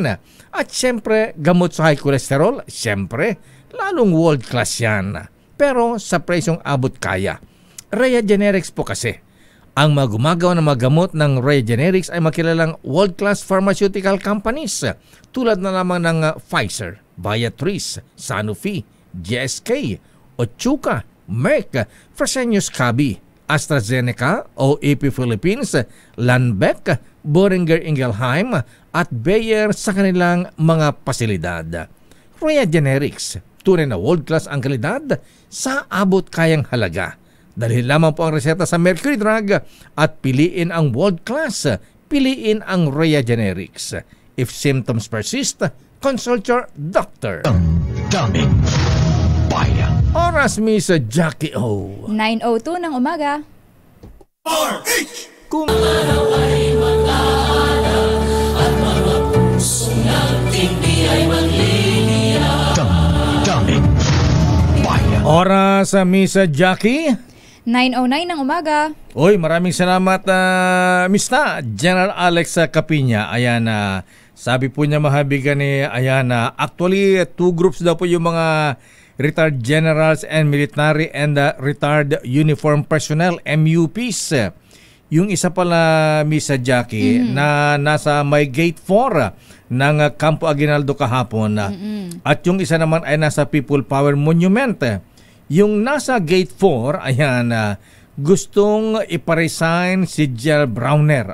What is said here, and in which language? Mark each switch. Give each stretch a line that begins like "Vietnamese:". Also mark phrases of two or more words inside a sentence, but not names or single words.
Filipino: At syempre, gamot sa
English: high cholesterol,
Filipino: syempre, lalong
English: world class
Filipino: yan. Pero sa presyong abot kaya. Rhea Generics po kasi. Ang mga gumagawa ng mga gamot ng Rhea Generics ay makilalang
English: world-class pharmaceutical companies
Filipino: tulad na lamang ng Pfizer, Viatris, Sanofi, GSK, Otsuka, Merck, Fresenius Kabi, AstraZeneca, OEP Philippines, Lundbeck, Boehringer Ingelheim at Bayer sa kanilang mga pasilidad. Rhea Generics, tunay na world-class ang kalidad sa abot kayang halaga. Dalhin lamang po ang reseta sa Mercury Drug at piliin ang
English: world class.
Filipino: Piliin ang Rhea Generics.
English: If symptoms persist, consult your doctor.
Filipino: Daming bayan. Oras, Miss Jackie O. 9:02 ng umaga. Kung Ay mag-aala at mga puso nating di ay magliliya. Daming bayan. oras, Miss Jackie. 9:09 ng umaga. Oy, maraming salamat, Mr. General Alex Capiña. Ayan, sabi po niya mahabigan ni actually, 2 groups daw po yung mga
English: retired generals and military and retired uniform personnel,
Filipino: MUPs. Yung isa pala, Miss Jackie, na nasa may gate 4 ng Campo Aguinaldo kahapon. At yung isa naman ay nasa People Power Monument. Yung nasa gate 4, gustong iparesign si Jill Browner.